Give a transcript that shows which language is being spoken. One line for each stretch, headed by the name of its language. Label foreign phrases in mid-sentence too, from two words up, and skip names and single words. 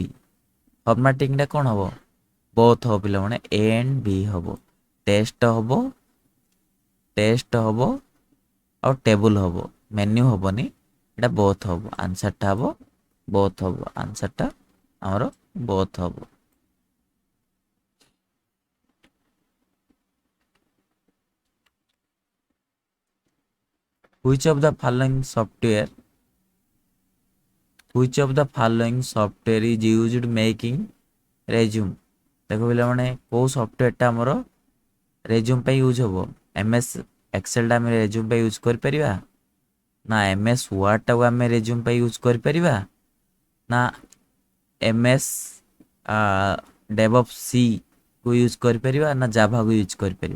Odia: ଫର୍ମାଟିଂଟା କ'ଣ ହେବ? ବୋଥ୍ ହେବ ପିଲାମାନେ,
English: A and B
Odia: ହେବ। ଟେକ୍ସଟ ହେବ ଆଉ ଟେବୁଲ୍ ହେବ, ମେନ୍ୟୁ ହେବନି, ଏଇଟା ବୋଥ୍ ହେବ। ଆନ୍ସର୍ଟା ହେବ ବୋଥ୍ ହେବ। ଆନ୍ସର୍ଟା ଆମର ବୋଥ୍ ହେବ।
English: Which of the following software is used making resume?
Odia: ଦେଖ ପିଲାମାନେ କେଉଁ ସଫ୍ଟୱେୟାରଟା ଆମର ରେଜ୍ୟୁମ୍ ପାଇଁ ୟୁଜ୍ ହେବ? MS ଏକ୍ସେଲ୍ଟା ଆମେ ରେଜ୍ୟୁମ୍ ପାଇଁ ୟୁଜ୍ କରିପାରିବା, ନା MS ୱାର୍ଡ଼ଟାକୁ ଆମେ ରେଜ୍ୟୁମ୍ ପାଇଁ ୟୁଜ୍ କରିପାରିବା, ନା MS DevOps-କୁ ୟୁଜ୍ କରିପାରିବା, ନା ଜାଭାକୁ ୟୁଜ୍ କରିପାରିବା?